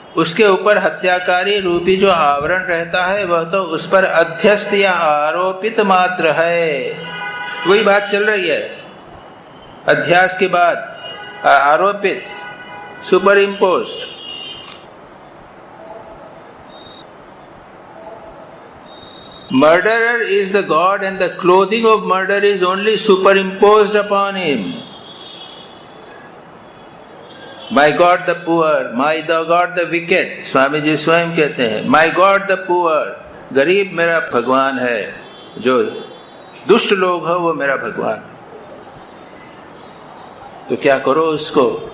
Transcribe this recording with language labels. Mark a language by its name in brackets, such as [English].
[Hindi] उसके ऊपर हत्याकारी रूपी जो आवरण रहता है वह तो उस पर अध्यस्त या आरोपित मात्र है। वही बात चल रही है, अध्यास के बाद आरोपित, super imposed. [English] Murderer is the God and the clothing of murder is only superimposed upon him. My God the poor, my God the wicked, [Hindi] Swami ji स्वयं कहते हैं, [English] My God the poor, [Hindi] गरीब मेरा भगवान है, जो दुष्ट लोग हो वो मेरा भगवान। तो क्या करो उसको?